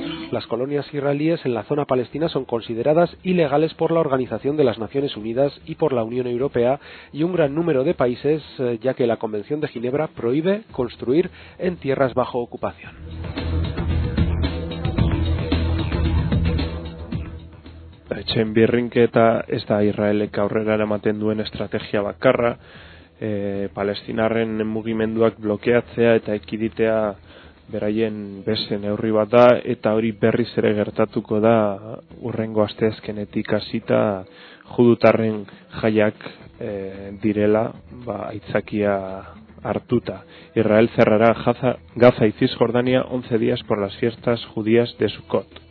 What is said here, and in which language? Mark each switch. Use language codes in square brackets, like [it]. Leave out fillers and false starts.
[es] Las colonias israelíes en la zona palestina son consideradas ilegales por la Organización de las Naciones Unidas y por la Unión Europea y un gran número de países, ya que la Convención de Ginebra prohíbe construir en tierras bajo ocupación. [eu] Etxeen birrinketa ez da Israelek aurrera eramaten duen estrategia bakarra, palestinarren mugimenduak blokeatzea eta ekiditea beraien beste neurri bat da, eta hori berriz ere gertatuko da urrengo asteazkenetik hasita, judutarren jaiak direla aitzakia hartuta. [es] Israel zerrará Gaza y Cisjordania 11 días por las fiestas judías de Sukkot.